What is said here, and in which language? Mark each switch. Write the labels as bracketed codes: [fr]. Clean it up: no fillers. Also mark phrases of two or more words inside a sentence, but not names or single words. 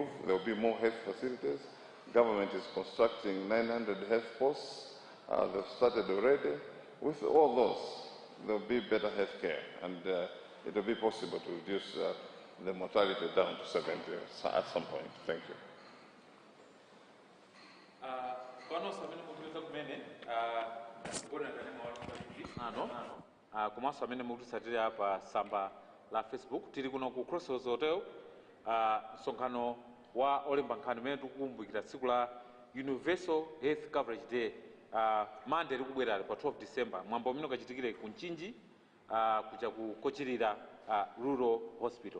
[en] There will be more health facilities. Government is constructing 900 health posts. They've started already. With all those, there will be better health care, and it will be possible to reduce the mortality down to 70 at some point. Thank you. [ny] Komanso amene mukutisatira pa tsamba la Facebook tili kuno ku Crossroads Hotel msonkhano wa olemba nkhani umene tikukumbukira tsiku la Universal Health Coverage Day Monday likubwera pa 12 December mwambo umene ukachitikire ku Nchinji kuja ku Kochilira Rural Hospital.